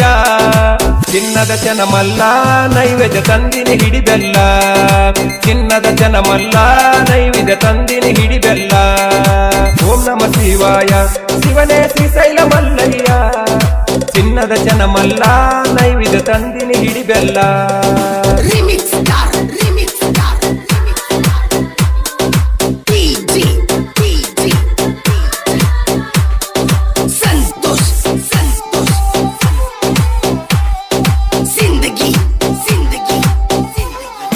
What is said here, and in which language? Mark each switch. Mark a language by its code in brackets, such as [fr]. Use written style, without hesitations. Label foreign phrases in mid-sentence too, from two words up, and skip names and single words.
[kn] ಚಿನ್ನದ ಚನಮಲ್ಲ ನೈವೇದ್ಯ ತಂದಿನಿ ಹಿಡಿಬೆಲ್ಲ. ಚಿನ್ನದ ಚನಮಲ್ಲ ನೈವೇದ್ಯ ತಂದಿನಿ ಹಿಡಿಬೆಲ್ಲ. [sa] ಓಂ ನಮ ಶಿವಾಯ [kn] ಶಿವನೇ ಶ್ರೀಶೈಲ ಮಲ್ಲಯ್ಯ. ಚಿನ್ನದ ಚನಮಲ್ಲ ನೈವೇದ್ಯ ತಂದಿನಿ ಹಿಡಿಬೆಲ್ಲ. [en] Remix star, remix star, remix star. DJ, DJ, DJ. Santosh, Santosh. [hi] Zindagi, Zindagi, Zindagi.